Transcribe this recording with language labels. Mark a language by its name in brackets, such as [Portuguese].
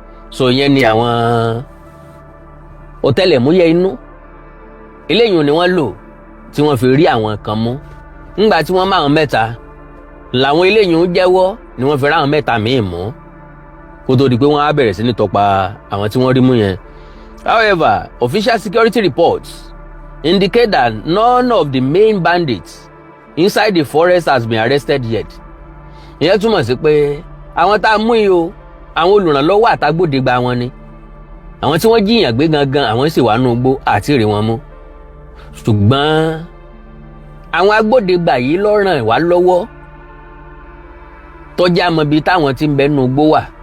[Yoruba] So yẹn ni àwọn ọ̀tẹlẹ̀múyẹ́ inú eléyìí ni wọ́n lò tí wọ́n fi rí àwọn kan mú. Ńgbà tí wọ́n mú àwọn mẹ́ta làwọn eléyìí ń jẹ́wọ́ ni wọ́n fi rí àwọn mẹ́ta míì mú kó tó di pé wọ́n á bẹ̀rẹ̀ sí ní tọpa àwọn tí wọ́n rí mú yẹn. [English] However, official security reports indicate that none of the main bandits inside the forest has been arrested yet. [Yoruba] Ìyẹn túmọ̀ sí pé àwọn tá a mú yìí o, àwọn olùrànlọ́wọ́ àtàgbòdegbà wọn ni. Àwọn tí wọ́n jiyàn gbé gangan àwọn sì wà nínú igbó àti rí wọn mú. Ṣùgbọ́n àwọn agbódegbà yìí ló ràn wá lọ́wọ́ tó jẹ́ àmọ́ ibi táwọn tí ń bẹ nínú igbó wà.